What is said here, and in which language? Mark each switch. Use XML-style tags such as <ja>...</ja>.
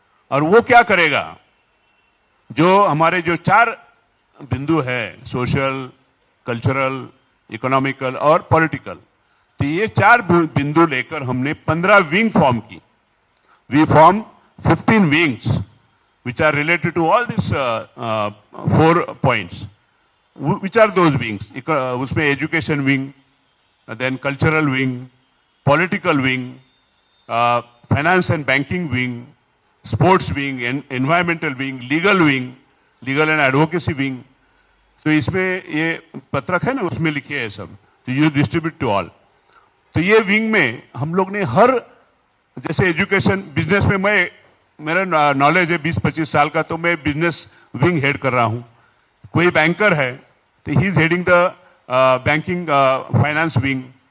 <hi>और वो क्या करेगा, जो हमारे जो 4 बिंदु है, सोशल, कल्चरल, इकोनॉमिकल और पॉलिटिकल, तो ये 4 बिंदु लेकर हमने 15 विंग फॉर्म की।</hi> <en>We form 15 wings which are related to all these 4 points. Which are those wings? उसमें education wing, then cultural wing, political wing, finance and banking wing, sports wing, environmental wing, legal and advocacy wing.</en> <hi>तो इसमें ये पत्रक है ना, उसमें लिखे है सब, तो</hi> <en>You distribute to all.</en> <hi>तो ये विंग में हम लोग ने हर, जैसे एजुकेशन, बिजनेस में मेरा नॉलेज है 20-25 साल का, तो मैं बिजनेस विंग हेड कर रहा हूं। कोई बैंकर है तो</hi> <en>He is heading the banking finance wing.</en>